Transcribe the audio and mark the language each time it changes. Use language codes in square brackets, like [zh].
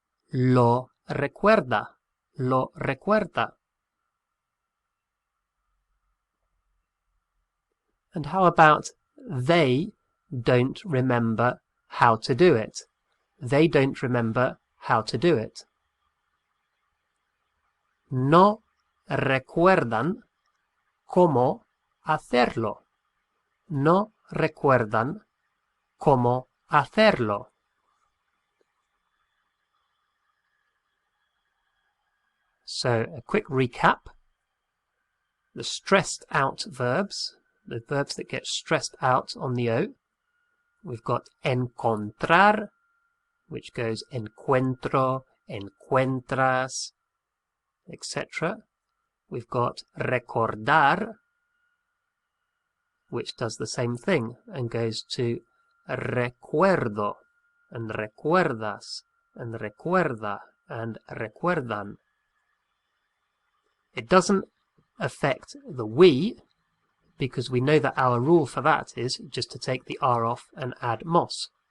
[es] Lo recuerda. Lo recuerda. [en] And how about they don't remember how to do it? They don't remember how to do it. [es] No recuerdan cómo hacerlo. No recuerdan cómo hacerlo. [en] So, a quick recap. The stressed out verbs, the verbs that get stressed out on the O. We've got encontrar, which goes encuentro, encuentras, etc. We've got recordar, which does the same thing and goes to recuerdo, and recuerdas, and recuerda, and recuerdan. It doesn't affect the we, because we know that our rule for that is just to take the R off and add mos.